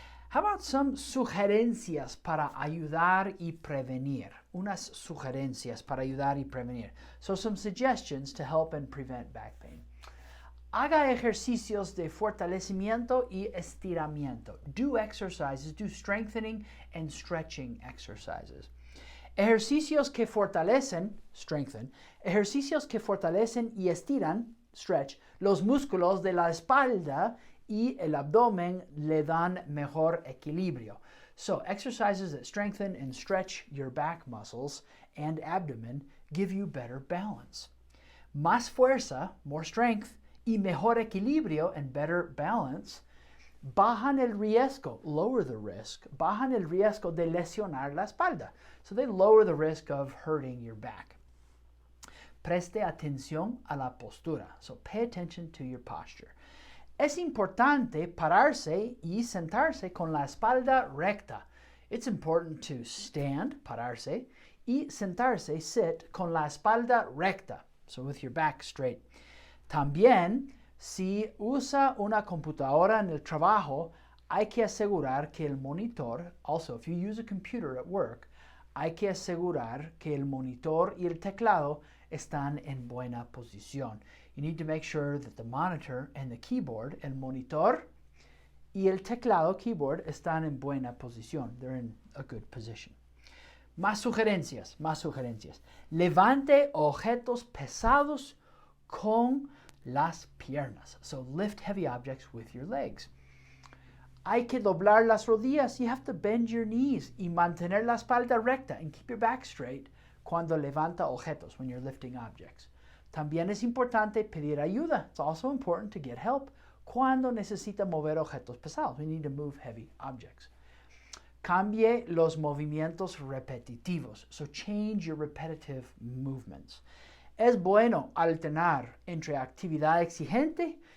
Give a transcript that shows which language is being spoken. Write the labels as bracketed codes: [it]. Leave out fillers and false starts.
[en] How about some [es] sugerencias para ayudar y prevenir? Unas sugerencias para ayudar y prevenir. [en] So some suggestions to help and prevent back pain. [es] Haga ejercicios de fortalecimiento y estiramiento. [en] Do exercises, do strengthening and stretching exercises. [es] Ejercicios que fortalecen, strengthen. Ejercicios que fortalecen y estiran, stretch, los músculos de la espalda y el abdomen le dan mejor equilibrio. [en] So exercises that strengthen and stretch your back muscles and abdomen give you better balance. [es] Más fuerza, [en] more strength, [es] y mejor equilibrio [en] and better balance, [es] bajan el riesgo, [en] lower the risk, [es] bajan el riesgo de lesionar la espalda. [en] So they lower the risk of hurting your back. [es] Preste atención a la postura. [en] So pay attention to your posture. [es] Es importante pararse y sentarse con la espalda recta. [en] It's important to stand, [es] pararse, y sentarse, sit, con la espalda recta. [en] So with your back straight. [es] También, si usa una computadora en el trabajo, hay que asegurar que el monitor, [en] also if you use a computer at work, [es] hay que asegurar que el monitor y el teclado están en buena posición. [en] You need to make sure that the monitor and the keyboard, [es] el monitor y el teclado, [en] keyboard, [es] están en buena posición. [en] They're in a good position. [es] Más sugerencias, más sugerencias. Levante objetos pesados con las piernas. [en] So lift heavy objects with your legs. [es] Hay que doblar las rodillas. [en] You have to bend your knees [es] y mantener la espalda recta [en] and keep your back straight [es] cuando levanta objetos, [en] when you're lifting objects. [es] También es importante pedir ayuda. [en] It's also important to get help [es] cuando necesita mover objetos pesados. [en] We need to move heavy objects. [es] Cambie los movimientos repetitivos. [en] So change your repetitive movements. [es] Es bueno alternar entre actividad exigente.